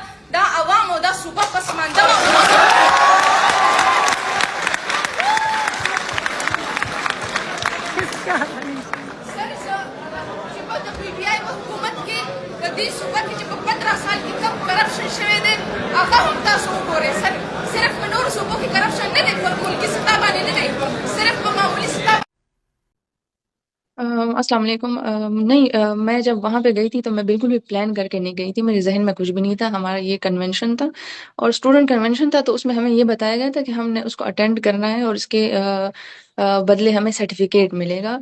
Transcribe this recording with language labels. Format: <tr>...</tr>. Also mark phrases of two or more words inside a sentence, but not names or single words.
<ps>دا عوام او دا صوبه پسمانده وه. سر چې په د PTI په حکومت کې د دې صوبه کې چې په 15 سال کې کم کرپشن شوی دی هغه هم تاسو وګورئ. صرف په نورو صوبو کې کرپشن نه دی، په ملکي سطح باندې نه دی، صرف په معمولي سطح.</ps> <ar>السلام علیکم۔</ar> <ur>نہیں، میں جب وہاں پہ گئی تھی تو میں بالکل بھی پلان کر کے نہیں گئی تھی، میرے ذہن میں کچھ بھی نہیں تھا۔ ہمارا یہ کنونشن تھا اور اسٹوڈنٹ کنونشن تھا، تو اس میں ہمیں یہ بتایا گیا تھا کہ ہم نے اس کو اٹینڈ کرنا ہے اور اس کے بدلے ہمیں سرٹیفکیٹ ملے گا۔</ur>